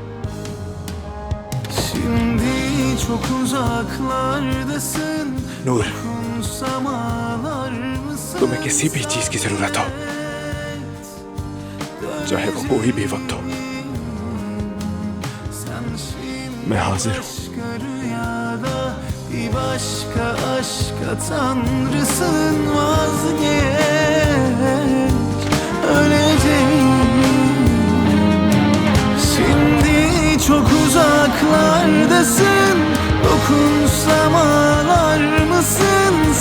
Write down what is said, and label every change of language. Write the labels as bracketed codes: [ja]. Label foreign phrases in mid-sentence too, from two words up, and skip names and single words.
[hi] नूर, तुम्हें किसी भी चीज की जरूरत हो, चाहे वो कोई भी वक्त हो, मैं हाजिर हूँ। [tr] Bir başka aşka tanrısın, vazgeç, öleceğim. Şimdi çok uzaklardasın, dokunsam ağlar mısın?